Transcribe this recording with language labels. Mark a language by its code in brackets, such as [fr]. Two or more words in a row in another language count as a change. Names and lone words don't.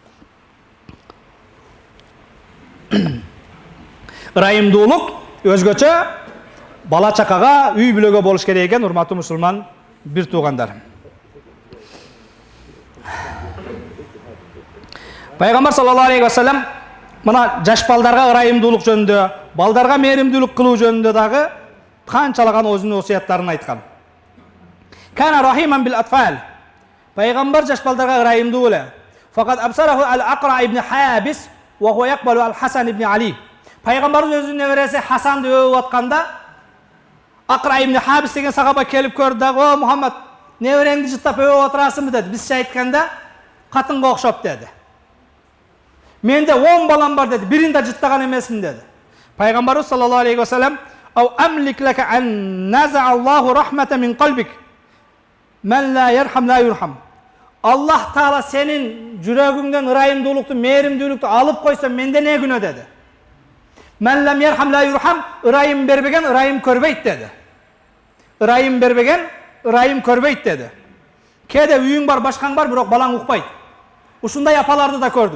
[ky] Ырайымдуулук өзгөчө бала чакага, үй бүлөгө болуш керек экен, урматтуу мусулман бир туугандар. Пайгамбар [ar] صلى الله عليه وسلم [ky] мына жаш балдарга ырайымдуулук жөнүндө, балдарга мээримдүүлүк кылуу жөнүндө дагы канчалаган өзүнүн осуяттарын айткан. [ar] كان رحيما بالأطفال. [ky] Пайгамбар жаш балдарга ырайымдуу эле. [ar] فقد أبصره الأقرع بن حابس وهو يقبل الحسن بن علي. [ky] Пайгамбардын өзүнүн небереси Хасанды өөп атканда Акра ибн Хабис деген сахаба келип көрдү дагы: "О Мухаммад, небереңди жыттап өөп отурасыңбы?" деди. "Бизче айтканда катынга окшоп" деди. "Менде 10 балам бар" деди. "Бирин да жыттаган эмесмин" деди. [ar] Пайгамбарыбыз صلى الله عليه وسلم: "أو أملك لك أن نزع الله الرحمة من قلبك. من لا يرحم لا يرحم." [ky] Аллах Таала сенин жүрөгүңдөн ырайымдуулукту, мээримдүүлүктү алып койсо, менде не күнөө деди. [ar] "من لم يرحم لا يرحم", [ky] ырайым бербеген ырайым көрбөйт деди. Ырайым бербеген ырайым көрбөйт деди. Кээде үйүң бар, башкаң бар, бирок балаң укпайт. Ушундай апаларды да көрдүм.